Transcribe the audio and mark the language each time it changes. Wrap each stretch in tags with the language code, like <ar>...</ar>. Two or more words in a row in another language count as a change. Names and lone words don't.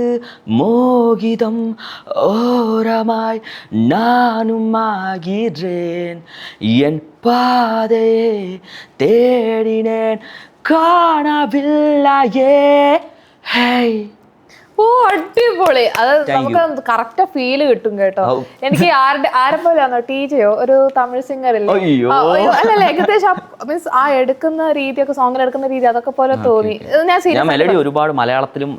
<ta>மோகிதம் ஓரமாய் நானும் ஆகிறேன் என் பாதையை தேடினேன் காணவில்லையே. ഹേയ്,</ta> <ml>ഓ അടിപൊളി. അത് നമുക്ക് കറക്റ്റ് ഫീല് കിട്ടും കേട്ടോ. എനിക്ക് ആരെ പോലെയാണോ, ടീച്ചയോ ഒരു തമിഴ് സിംഗർ ഇല്ലേ? അല്ലല്ല, ഏകദേശം മീൻസ് ആ എടുക്കുന്ന രീതിയൊക്കെ, സോങ്ങിൽ എടുക്കുന്ന രീതി അതൊക്കെ പോലെ തോന്നി. ഞാൻ മെലഡി ഒരുപാട് മലയാളത്തിലും</ml>